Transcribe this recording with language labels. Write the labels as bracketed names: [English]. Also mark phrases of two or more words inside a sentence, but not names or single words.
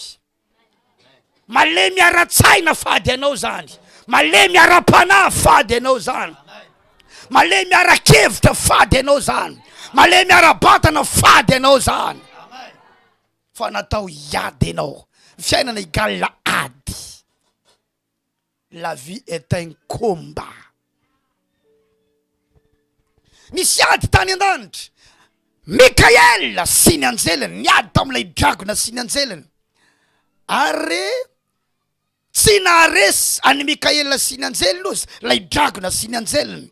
[Malagasy] Malemy ara-tsaina fady anao zany. Malemy ara-panahy fady anao zany. Malemy ara-kevitra fady anao zany. Malemy ara-batana fady anao zany. Fa natao iady anao. Fiainana igala ady. [French] La vie est un combat. [Malagasy] Nisy ady tany an-danitra. Mikaela sy ny anjelany niady tamin'ilay dragona sy ny anjelany. Ary tsy naharesy any Mikaela sy ny anjelany ozy lay dragona sy ny anjelany.